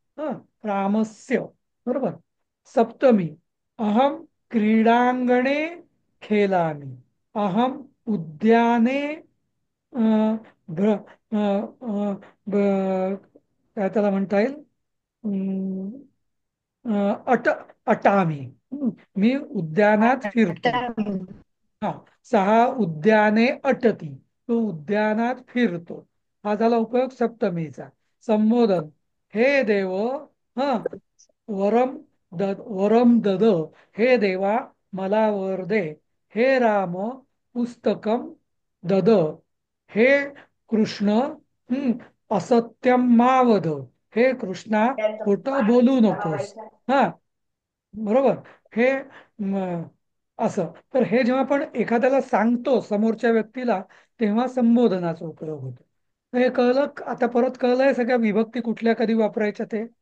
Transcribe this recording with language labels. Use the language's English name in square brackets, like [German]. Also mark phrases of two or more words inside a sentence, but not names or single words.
[Marathi] हा, रामस्य. बरोबर. सप्तमी, [Sanskrit] अहम क्रीडांगणे खेळामी, अहम उद्याने भ्र [Marathi] अ, अ, काय त्याला म्हणता येईल, अं, [Sanskrit] अट अटामी. [Marathi] मी उद्यानात फिरतो. हा, [Sanskrit] सहा उद्याने अटती, [Marathi] तो उद्यानात फिरतो. हा झाला उपयोग सप्तमीचा. संबोधन, हे देव, हा, [Sanskrit] वरम वरम दद, [Marathi] हे देवा मला वर दे. [Sanskrit] हे राम पुस्तकम दद, हे कृष्ण, असत्यम मावद, [Marathi] हे कृष्णा खोटं बोलू नकोस. हा, बरोबर. हे असं तर हे जेव्हा आपण एखाद्याला सांगतो समोरच्या व्यक्तीला, तेव्हा संबोधनाचा उपयोग होतो. तर हे कळलं आता, परत कळलंय सगळ्या विभक्ती कुठल्या कधी वापरायच्या ते.